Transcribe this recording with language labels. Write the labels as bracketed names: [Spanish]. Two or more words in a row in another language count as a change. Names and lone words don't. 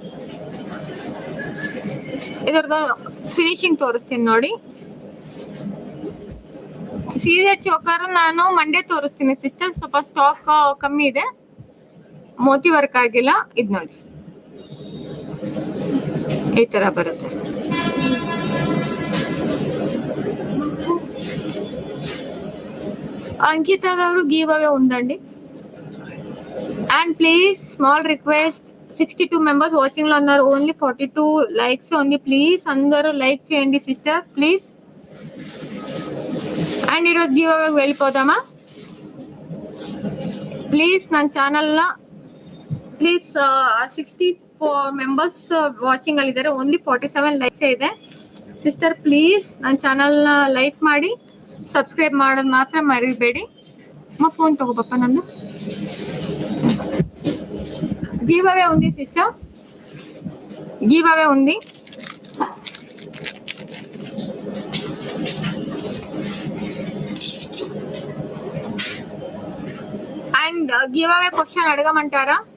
[Kannada] ಇದರದ್ದು ಫಿನಿಶಿಂಗ್ ತೋರಿಸ್ತೀನಿ ನೋಡಿ. ಸೀರೆ ಚೋಕರ್ ನಾನು ಮಂಡೇ ತೋರಿಸ್ತೀನಿ ಸಿಸ್ಟರ್, ಸ್ವಲ್ಪ ಸ್ಟಾಕ್ ಕಮ್ಮಿ ಇದೆ, ಮೋತಿ ವರ್ಕ್ ಆಗಿಲ್ಲ. ಇದು ನೋಡಿ ಈ ತರ ಬರುತ್ತೆ. [Telugu] అంకితగారు [English] give away [Telugu] ఉందండి. [English] and please small request, [Telugu] 62 [English] members watching [Telugu] లో ఉన్నారు, [English] only 42 likes [Telugu] ఉంది. ప్లీజ్ అందరూ లైక్ చేయండి సిస్టర్ ప్లీజ్. అండ్ ఈరోజు [English] give away [Telugu] వెళ్ళిపోదామా ప్లీజ్. [Kannada] ನನ್ನ ಚಾನಲ್ನ ಪ್ಲೀಸ್ 64 [English] members watching [Kannada] ಅಲ್ಲಿ ಇದ್ದಾರೆ, [English] only 47 likes [Kannada] ಇದೆ ಸಿಸ್ಟರ್. ಪ್ಲೀಸ್ ನನ್ನ ಚಾನಲ್ನ ಲೈಕ್ ಮಾಡಿ, ಸಬ್ಸ್ಕ್ರೈಬ್ ಮಾಡೋದು ಮಾತ್ರ ಮರಿಬೇಡಿ. ಅಮ್ಮ ಫೋನ್ ತಗೋಬಪ್ಪ ನಂದು. [English] give away [Telugu] ఉంది సిస్టర్, [English] give away [Telugu] ఉంది. అండ్ [English] give away question [Telugu] అడగమంటారా?